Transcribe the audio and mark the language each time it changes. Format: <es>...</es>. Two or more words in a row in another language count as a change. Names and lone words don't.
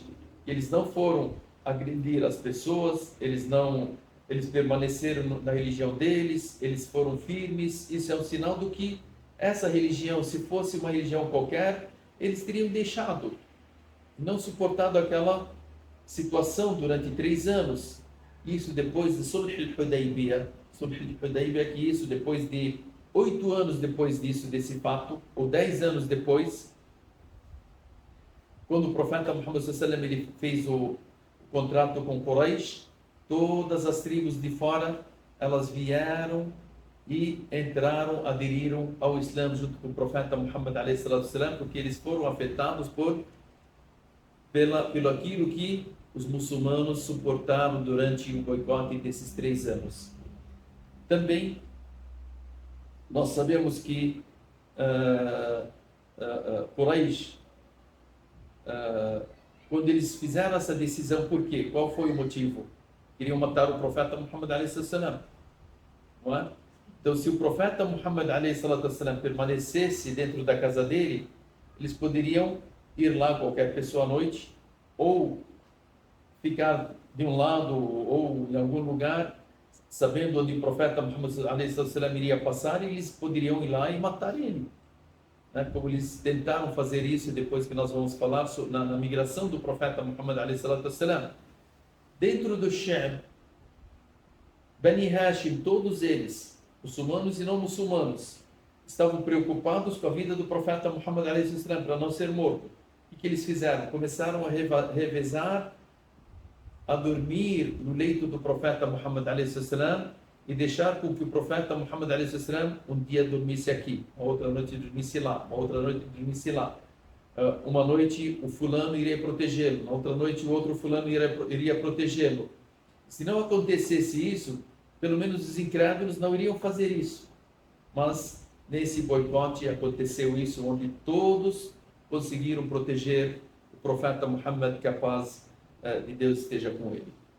<pt>Eles não foram agredir as pessoas, eles permaneceram na religião deles, eles foram firmes. Isso é um sinal do que essa religião, se fosse uma religião qualquer, eles teriam deixado, não suportado aquela situação durante 3 anos. Isso depois de Sulh al-Hudaybiyah. Sulh al-Hudaybiyah, que isso depois de 8 anos depois disso, desse fato, ou 10 anos depois, quando o profeta Muhammad</pt> <ar>صلى الله عليه وسلم</ar> <pt>ele fez o contrato com Quraysh, todas as tribos de fora, elas vieram e entraram, aderiram ao Islã junto com o profeta Muhammad</pt> <ar>عليه وسلم,</ar> <pt>porque eles foram afetados pelo aquilo que os muçulmanos suportaram durante o boicote desses 3 anos. Também nós sabemos que Quraysh, quando eles fizeram essa decisão, por quê? Qual foi o motivo? Queriam matar o profeta Muhammad</pt> <ar>عليه وسلم,</ar> <pt>não é? Então, se o profeta Muhammad</pt> <ar>عليه وسلم</ar> <pt>permanecesse dentro da casa dele, eles poderiam ir lá, qualquer pessoa à noite, ou ficar de um lado ou em algum lugar, sabendo onde o profeta Muhammad</pt> <ar>عليه وسلم</ar> <pt>iria passar, e eles poderiam ir lá e matar ele. Como eles tentaram fazer isso depois que nós vamos falar na migração do profeta Muhammad</pt> <ar>عليه وسلم.</ar> <pt>Dentro do Sham, Bani Hashim, todos eles, muçulmanos e não muçulmanos, estavam preocupados com a vida do profeta Muhammad</pt> <ar>عليه وسلم</ar> <pt>para não ser morto. O que eles fizeram? Começaram a revezar, a dormir no leito do profeta Muhammad</pt> <ar>عليه وسلم</ar> <pt>e deixar com que o profeta Muhammad</pt> <ar>عليه وسلم</ar> <pt>um dia dormisse aqui, uma outra noite dormisse lá, uma outra noite dormisse lá. Uma noite o fulano iria protegê-lo, na outra noite o outro fulano iria protegê-lo. Se não acontecesse isso, pelo menos os incrédulos não iriam fazer isso. Mas nesse boicote aconteceu isso, onde todos conseguiram proteger o profeta Muhammad, que a paz de Deus esteja com ele.</pt>